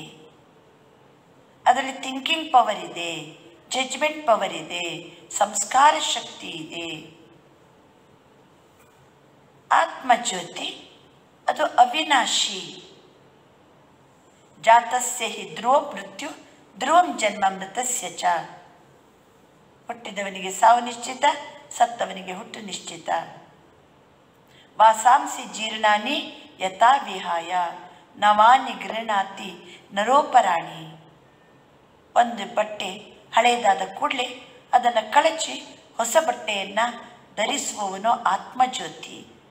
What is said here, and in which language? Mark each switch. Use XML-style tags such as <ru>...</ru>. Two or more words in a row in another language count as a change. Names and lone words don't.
<kn>ಅದರಲ್ಲಿ</kn> <en>thinking power</en> <kn>ಇದೆ,</kn> <en>judgment power</en> <kn>ಇದೆ, ಸಂಸ್ಕಾರ ಶಕ್ತಿ ಇದೆ. ಆತ್ಮಜ್ಯೋತಿ ಅದು ಅವಿನಾಶಿ.</kn> <sa>ಜಾತಸ್ಯ ಹಿ ಧ್ರುವ ಮೃತ್ಯು ಧ್ರುವಂ ಜನ್ಮ ಮೃತಸ್ಯ ಚ.</sa> <kn>ಹುಟ್ಟಿದವನಿಗೆ ಸಾವು ನಿಶ್ಚಿತ, ಸತ್ತವನಿಗೆ ಹುಟ್ಟು ನಿಶ್ಚಿತ.</kn> <sa>ವಾಸಾಂಸಿ ಜೀರ್ಣಾನಿ ಯಥಾ ವಿಹಾಯ ನವಾನಿ ಗೃಹಣಾತಿ ನರೋಪರಾಣಿ.</sa> <kn>ಒಂದು ಬಟ್ಟೆ ಹಳೆಯದಾದ ಕೂಡಲೇ ಅದನ್ನು ಕಳಚಿ ಹೊಸ ಬಟ್ಟೆಯನ್ನು ಧರಿಸುವವನು ಆತ್ಮಜ್ಯೋತಿ.</kn>